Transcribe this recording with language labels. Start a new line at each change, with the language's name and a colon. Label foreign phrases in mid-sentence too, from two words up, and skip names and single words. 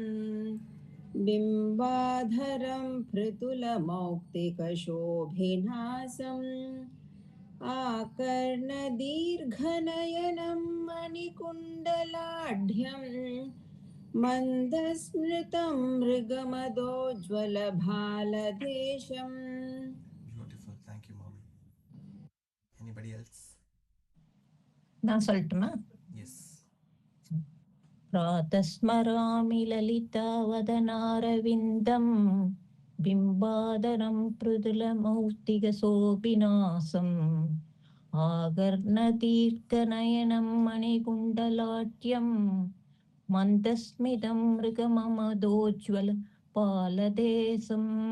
Sanskrit: बिम्बाधरं पृथुलमौक्तिकशोभिनासम् आकर्णदीर्घनयनं मणिकुण्डलाढ्यं मन्दस्मृतं मृगमदोज्ज्वलभालदेशम्.
English: Beautiful. Thank you, mommy. Anybody else?
Tamil: நான் சொல்லட்டுமா?
English: Yes.
Sanskrit: प्रातस्मरामि ललितावदनारविन्दं बिम्बाधरं मृदुलमौक्तिकशोभिनासम् आकर्णदीर्घनयनं मणिकुण्डलाढ्यं मन्दस्मितं मृगमदोज्ज्वलभालदेशम्